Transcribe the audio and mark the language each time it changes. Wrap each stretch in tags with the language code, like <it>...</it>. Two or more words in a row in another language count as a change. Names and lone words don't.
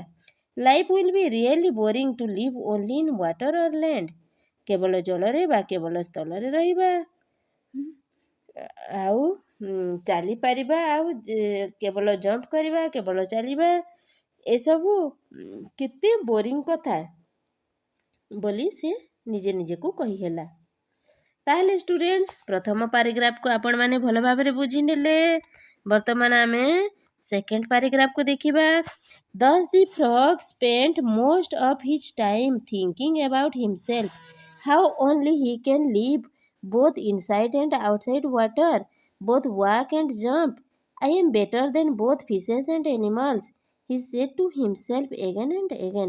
<en>Life will be really boring to live only in water or land,</en> <or>କେବଳ ଜଳରେ ବା କେବଳ ସ୍ଥଳରେ ରହିବା ଆଉ ଚାଲିପାରିବା ଆଉ କେବଳ ଜମ୍ପ କରିବା, କେବଳ ଚାଲିବା, ଏସବୁ କେତେ ବୋରିଂ କଥା ବୋଲି ସେ ନିଜେ ନିଜକୁ କହିହେଲା। ତାହେଲେ ଷ୍ଟୁଡେଣ୍ଟସ୍, ପ୍ରଥମ ପାରାଗ୍ରାଫକୁ ଆପଣମାନେ ଭଲ ଭାବରେ ବୁଝିନେଲେ। ବର୍ତ୍ତମାନ ଆମେ</or> <en>second paragraph-ku</en> <or>ଦେଖିବା।</or> <en>Thus the frog spent most of his time thinking about himself, how only he can live both inside and outside water, both walk and jump. I am better than both fishes and animals, he said to himself again and again.</en>